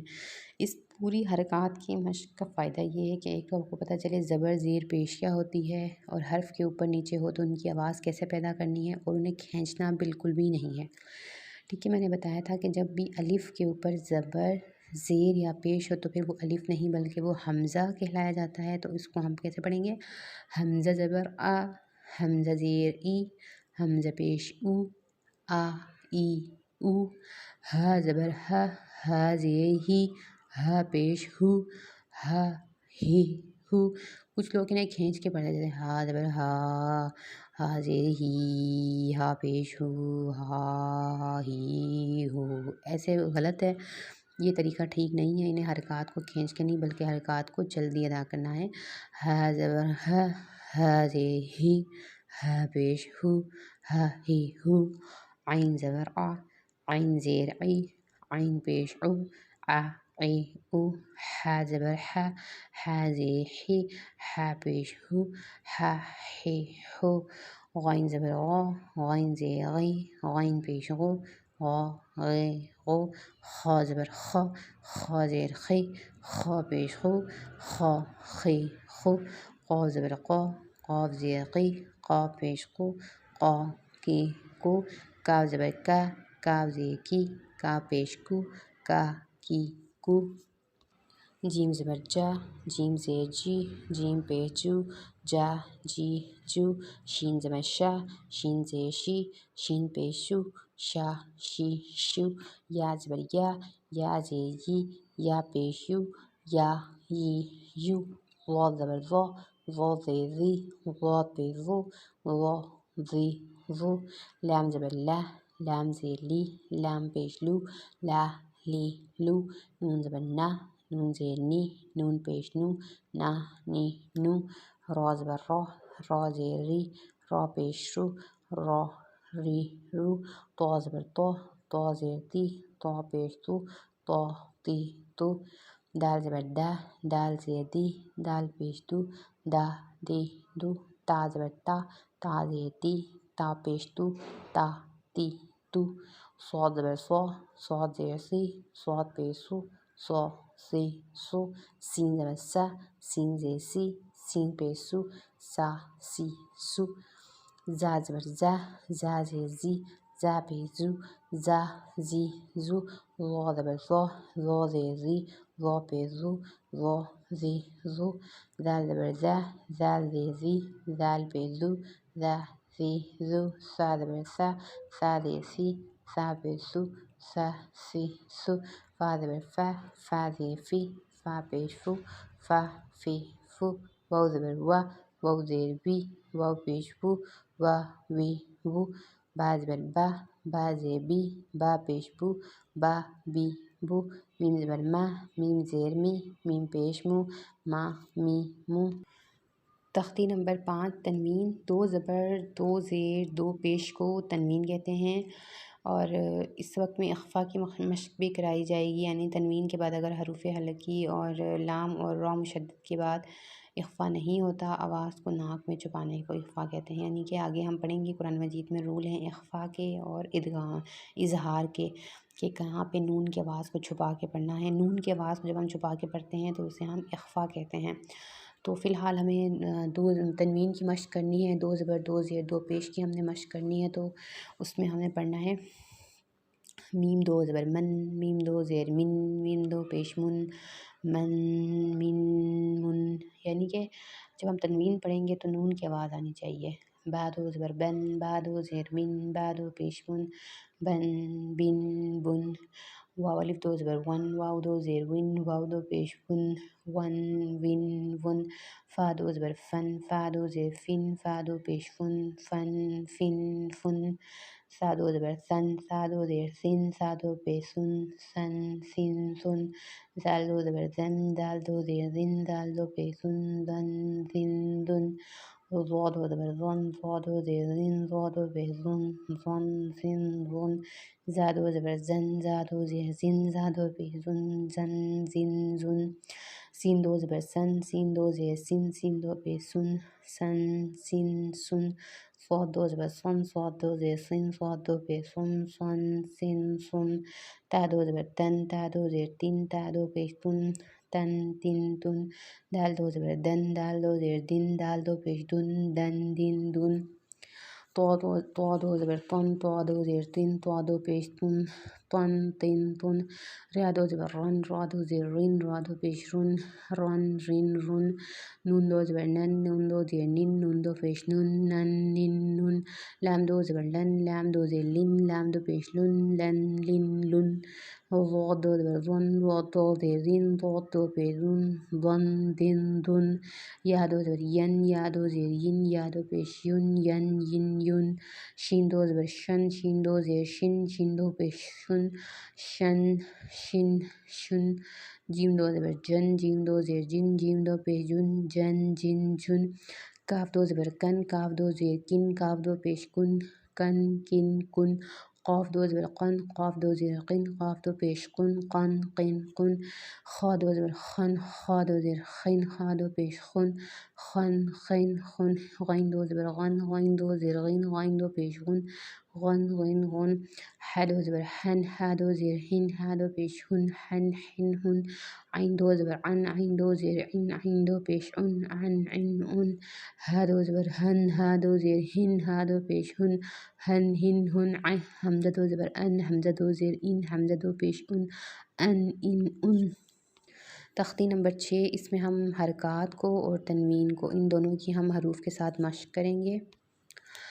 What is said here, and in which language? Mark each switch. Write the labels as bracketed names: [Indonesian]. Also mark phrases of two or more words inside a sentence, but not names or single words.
[Urdu] اس پوری حرکات کی مشق کا فائدہ یہ ہے کہ ایک تو آپ کو پتہ چلے زبر زیر پیش کیا ہوتی ہے، اور حرف کے اوپر نیچے ہو تو ان کی آواز کیسے پیدا کرنی ہے، اور انہیں کھینچنا بالکل بھی نہیں ہے۔ ٹھیک ہے، میں نے بتایا تھا کہ جب بھی الف کے اوپر زبر زیر یا پیش ہو تو پھر وہ الف نہیں بلکہ وہ حمزہ کہلایا جاتا ہے۔ تو اس کو ہم کیسے پڑھیں گے؟ حمزہ زبر آ، حمزہ زیر ای، حمزہ پیش او، آ ای او، ہا زبر ہا، ہا زیر ہی، ہا پیش ہو، ہا ہی ہو۔ کچھ لوگ انہیں کھینچ کے پڑھ جاتے ہیں، ہا زبر ہا، ہا زیر ہی، ہا پیش ہو، ہا ہی ہو، ایسے غلط ہے، یہ طریقہ ٹھیک نہیں ہے۔ انہیں حرکات کو کھینچ کے نہیں بلکہ حرکات کو جلدی ادا کرنا ہے۔ ہا زبر ہا، ہا زیر ہی، ہا پیش ہو، ہا ہی ہو، عین زبر آ، عین زیر عی، عین پیش او، آ عی او، ہا زبر ہا، ہا زیر ہی، ہا پیش ہو، ہا ہی ہو، غین زبر غا، غین زیر غی، غین پیش غو، غا غی غو، خا زبر خا، خا زیر خی، خا پیش خو، خا خی خو، قاف زبر قا، قاف زیر قی، قاف پیش قو، قا کی کو، کاف زبر کا، کاف زیر کی، کاف پیش کو، کا کی کو، جیم زبر جا، جیم زیر جی، جیم پیش جو، جا جی جو، شین زبر شا، شین زیر شی، شین پیش شو، شا شی شو، یا زبر یا، یا زیر یی، یا پیش یو، یا یی یو، واو زبر وا، وا زیر زی، وا پیش وو، وا زی وو، لام زبر لا، لام زیر لی، لام پیش لو، لا لی لو، نون زبر نا، نون زیر نی، نون پیش نو، نا نی نو، را زبر را، را زیر ری، را پیش رو، را ری رو، طا زبر طا، طا زیر تی، طا پیش تو، طا تی تو، دال زبر دا، دال زیر دی، دال پیش دو، دا دی دو، تا زبر تا، تا زیر تی، تا پیش تو، تا تی تو، صاد زبر صا، صاد زیر سی، صاد پیش سو، صا سی سو، سین زبر سا، سین زیر سی، سین پیش سو، سا سی سو، زا زبر زا، زا زیر زی، زا پیش زو، زا زی زو، ظا زبر ظا، ظا زیر زی، ظا پیش زو، ظا زی زو، زال زبر زا، زال زیر زی، زال پیش زو، زا زی زو، سا زبر سا، سا زیر سی، سا پیش سو، سا سی سو، فا زبر فا، فا زیر فی، فا پیش فو، فا فی فو، واو زبر وا، واو زیر وی، واو پیش وو، وا وی وو، با زبر با، با زیر بی، با پیش بو، با بی بو، میم زبر ما، میم زیر می، میم پیش مو، ما می مو۔ تختی نمبر 5 تنوین، دو زبر دو زیر دو پیش کو تنوین کہتے ہیں، اور اس وقت میں اخفا کی مشق بھی کرائی جائے گی، یعنی تنوین کے بعد اگر حروف حلقی اور لام اور را مشدد کے بعد اخفا نہیں ہوتا، آواز کو ناک میں چھپانے کو اخفا کہتے ہیں، یعنی کہ آگے ہم پڑھیں گے قرآن مجید میں رول ہیں اخفا کے اور ادغام اظہار کے، کہ کہاں پہ نون کی آواز کو چھپا کے پڑھنا ہے۔ نون کی آواز کو جب ہم چھپا کے پڑھتے ہیں تو اسے ہم اخفا کہتے ہیں۔ تو فی الحال ہمیں دو تنوین کی مشق کرنی ہے، دو زبر دو زیر دو پیش کی ہم نے مشق کرنی ہے، تو اس میں ہمیں پڑھنا ہے میم دو زبر من، میم دو زیر من، میم دو پیش من، من من من، یعنی کہ جب ہم تنوین پڑھیں گے تو نون کی آواز آنی چاہیے۔ با دو زبر بن، با دو زیر من، با دو پیش من، بن بن بن، واو الف دو زبر ون، واو دو زیر ون، واو دو پیش ون، ون ون ون، فا دو زبر فن، فا دو زیر فن، فا دو پیش فن، فن فن فن، سا دو زبر سن، سا دو زیر سن، سا دو پیش سن، سن سن سن، زال دو زبر زن، زال دو زیر زن، زال دو پیش سن، زن زن زن، ضا دو زبر ظن، ضا دو زیر زن، ضا دو پیش ظن، ظن زن ظن، زا دو زبر زن، زا دو زیر زن، زا دو پیش زن، زن زن زن، سین دو زبر سن، سین دو زیر سن، سین دو پیش سن، سن سن سن، صاد دو زبر صن، صاد دو زیر سن، صاد دو پیش سن، سن سن سن، تا دو زبر تن، تا دو زیر تن، تا دو پیش تن، تن تن تن، دال دو زبر دن، دال دو زیر دن، دال دو پیش دن، دن دن دن، طا دو زبر طن، طا دو زیر تن، طا دو پیش تن، طن تن تن، را دو زبر رن، را دو زیر رن، را دو پیش رن، رن رن رن، نون دو زبر نن، نون دو زیر نن، نون دو پیش نن، نن نن نن، لام دو زبر لن، لام دو زیر لن، لام دو پیش لن، لن لن لن، ضاد دو زبر ظن، ضاد دو زیر زن، ضاد دو پیش ظن، ظن دن دن، یا دو زبر ین، یا دو زیر ین، یا دو پیش ین، ین ین ین، شین دو زبر شن، شین دو زیر شن، شین دو پیش شن، شن شن شن، جیم دو زبر جن، جیم دو زیر جن، جیم دو پیش جن، جن جن جن، کاف دو زبر کن، کاف دو زیر کن، کاف دو پیش کن، کن کن کن، قاف دو زبر قن، قاف دو زیر قن، قاف دو پیش قن، قن قن قن، خا دو زبر خن، خا دو زیر خن، خا دو پیش خن، خن خن خن، غین دو زبر غن، غین دو زیر غن، غین دو پیش غن، غن غن غن، ح دو زبر حن، ح دو زیر ہن، ح دو پیش ہن، حن حن ہن، عین دو زبر عن، عین دو زیر عن، عین دو پیش عن، عن عن عن، ہ دو زبر ہن، ہ دو زیر ہن، ہ دو پیش ہن، ہن ہن ہن، حمزہ دو زبر ان، حمزہ دو زیر ان، حمزہ دو پیش ان، ان ان ان۔ تختی نمبر 6، اس میں ہم حرکات کو اور تنوین کو ان دونوں کی ہم حروف کے ساتھ مشق کریں گے۔